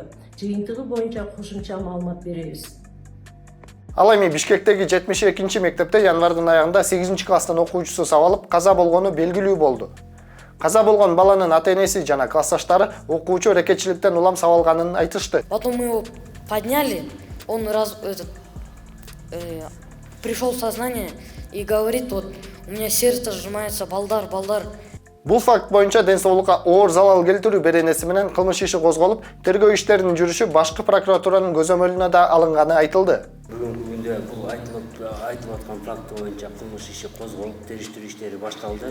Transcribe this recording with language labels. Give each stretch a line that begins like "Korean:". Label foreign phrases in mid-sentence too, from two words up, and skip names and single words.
Kyrgyz: Жыйынтыгы боюнча кошумча маалымат беребиз. Ал эми Бишкектеги 72 мектепте январдын аягында 8 класстын окуучусу сабалып каза болгону белгилүү болду. Каза болгон баланын ата-энеси жана классташтары окуучу ракетчиликтен улам сабалганын айтышты.
Russian: Потом мы его подняли, он пришел в сознание и говорит, вот у меня сердце сжимается,
Kyrgyz: балдар. Бул факт боюнча ден соолукка оор залал келтирүү беренеси менен кылмыш иши козголуп, тергөө иштеринин жүрүшү башкы прокуратуранын көзөмөлүнө да алынганы айтылды. Бүгүнкү күндө бул айтылып аткан факт боюнча кылмыш иши козголуп, териштирүү иштери башталды.